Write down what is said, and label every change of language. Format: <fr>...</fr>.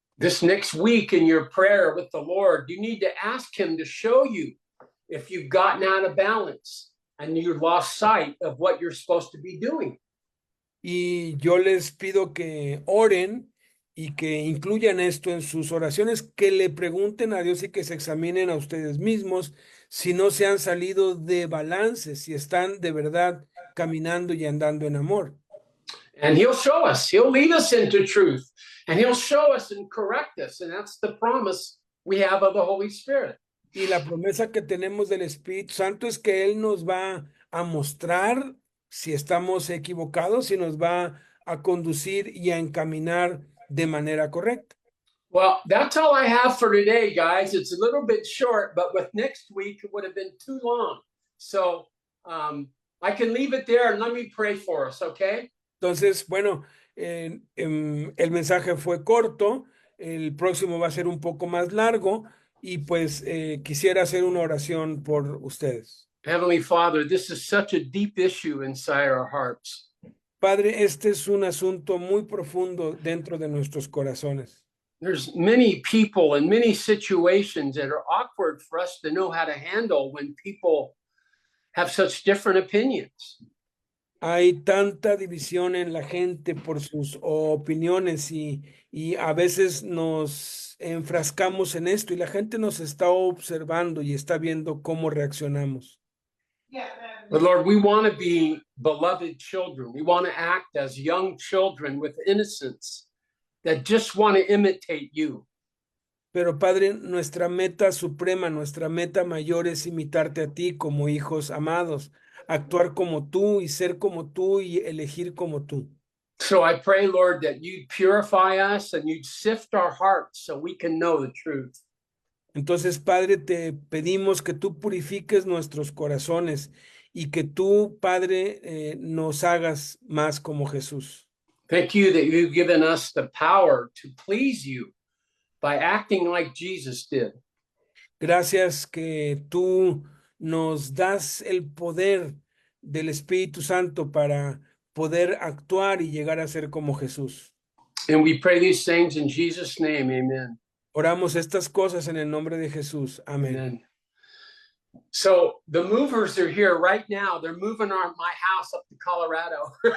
<en>This next week in your prayer with the Lord, you need to ask Him to show you if you've gotten out of balance and you lost sight of what you're supposed to be doing.</en> <es>Y yo les pido que oren y que incluyan esto en sus oraciones, que le pregunten a Dios y que se examinen a ustedes mismos si no se han salido de balance, si están de verdad caminando y andando en amor.</es> <en>And He'll show us, He'll lead us into truth, and He'll show us and correct us. And that's the promise we have of the Holy Spirit.</en> <es>Y la promesa que tenemos del Espíritu Santo es que Él nos va a mostrar si estamos equivocados y nos va a conducir y a encaminar de manera correcta.</es> <en>Well, that's all I have for today, guys. It's a little bit short, but with next week, it would have been too long. So I can leave it there and let me pray for us, okay?</en> <es>Entonces, bueno, el mensaje fue corto, el próximo va a ser un poco más largo y pues quisiera hacer una oración por ustedes.</es> <en>Heavenly Father, this is such a deep issue inside our hearts.</en> <es>Padre, este es un asunto muy profundo dentro de nuestros corazones.</es> <en>There's many people and many situations that are awkward for us to know how to handle when people have such different opinions.</en> <es>Hay tanta división en la gente por sus opiniones y a veces nos enfrascamos en esto y la gente nos está observando y está viendo cómo reaccionamos.</es> <en>But Lord, we want to be beloved children. We want to act as young children with innocence that just want to imitate you.</en> <es>Pero Padre, nuestra meta suprema, nuestra meta mayor es imitarte a ti como hijos amados, actuar como tú y ser como tú y elegir como tú.</es> <en>So I pray, Lord, that you'd purify us and you'd sift our hearts so we can know the truth.</en> <es>Entonces, Padre, te pedimos que tú purifiques nuestros corazones y que tú, Padre, nos hagas más como Jesús.</es> <en>Thank you that you've given us the power to please you by acting like Jesus did.</en> <es>Gracias que tú nos das el poder del Espíritu Santo para poder actuar y llegar a ser como Jesús.</es> <en>And we pray these things in Jesus' name. Amen.</en> <es>Oramos estas cosas en el nombre de Jesús. Amén.</es> <en>Amen. So the movers are here right now. They're moving my house up to Colorado.</en>